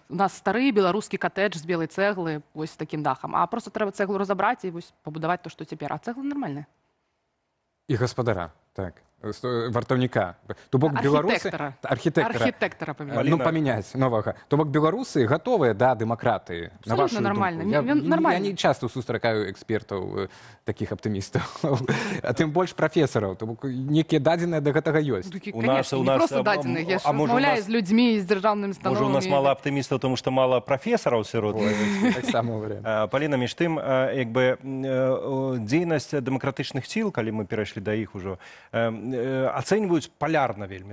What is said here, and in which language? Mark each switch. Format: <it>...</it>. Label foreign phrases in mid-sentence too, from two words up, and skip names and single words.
<be>У нас стары беларускі катэдж з белай цэглы вось з такім дахам. А просто трэба цэглу разабраць і вось пабудаваць то, што цяпер. А цэгла нармальная. І гаспадара, так. Вартаўніка. То бок беларусы... Архітэктара памяняць новага. То бок беларусы гатовыя да дэмакратыі.</be> <ru>Абсолютно нормально. Я не часто</ru> <be>сустракаю экспертаў, такіх аптымістаў. А тым больш прафесараў. То бок некія дадзеныя да гэтага ёсць.</be> <ru>Конечно, не просто</ru> <be>дадзеныя. Я ж размаўляю з людзьмі, з дзяржаўнымі установамі. Можа, у нас мала аптымістаў, тому што мала прафесараў сярод. Таксама варыянт. Паліна, між тым, дзейнасць дэмакратычных сіл, калі мы перайшлі да іх ужо, ацэньваюць палярна вельмі.</be>